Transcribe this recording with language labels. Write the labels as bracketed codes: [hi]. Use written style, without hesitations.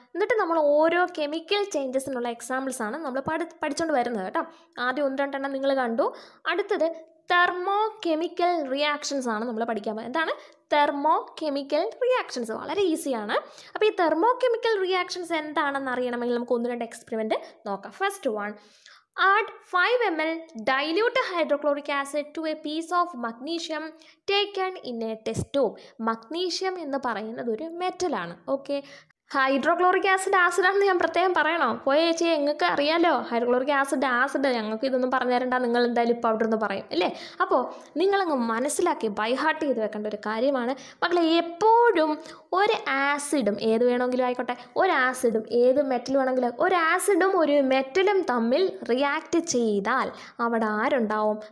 [ml] എന്നിട്ട് നമ്മൾ ഓരോ കെമിക്കൽ ചേഞ്ചസിനുള്ള എക്സാമ്പിൾസാണ് നമ്മൾ പഠിച്ചുകൊണ്ട് വരുന്നത് കേട്ടോ. ആദ്യം 1-2 നിങ്ങൾ കണ്ടു. അടുത്തത് തെർമോ കെമിക്കൽ റിയാക്ഷൻസ് ആണ് നമ്മൾ പഠിക്കാൻ പോകുന്നത്. എന്താണ് തെർമോ കെമിക്കൽ റിയാക്ഷൻസ്? വളരെ ഈസിയാണ്. അപ്പോൾ ഈ തെർമോ കെമിക്കൽ റിയാക്ഷൻസ് എന്താണെന്ന് അറിയണമെങ്കിൽ നമുക്ക് 1-2 എക്സ്പെരിമെൻറ്റ് നോക്കാം. [en] First one, add 5 ml dilute hydrochloric acid to a piece of magnesium taken in a test tube. [ml] Magnesium എന്ന് പറയുന്നത് ഒരു മെറ്റലാണ്. [en] okay, [ml] ഹൈഡ്രോക്ലോറിക് ആസിഡാണെന്ന് ഞാൻ പ്രത്യേകം പറയണോ? പോയ ചേച്ചി നിങ്ങൾക്ക് അറിയാമല്ലോ ഹൈഡ്രോക്ലോറിക് ആസിഡ് ഞങ്ങൾക്ക് ഇതൊന്നും പറഞ്ഞു തരണ്ട, നിങ്ങൾ എന്തായാലും ഇപ്പോൾ അവിടെ നിന്ന് പറയും അല്ലേ. അപ്പോൾ നിങ്ങളങ്ങ് മനസ്സിലാക്കി ബൈഹാർട്ട് ചെയ്ത് വെക്കേണ്ട ഒരു കാര്യമാണ് മക്കളെ. എപ്പോഴും ഒരു ആസിഡും ഏത് വേണമെങ്കിലും ആയിക്കോട്ടെ, ഒരു ആസിഡും ഏത് മെറ്റൽ വേണമെങ്കിലും, ഒരു ആസിഡും ഒരു മെറ്റലും തമ്മിൽ റിയാക്ട് ചെയ്താൽ അവിടെ ആരുണ്ടാവും?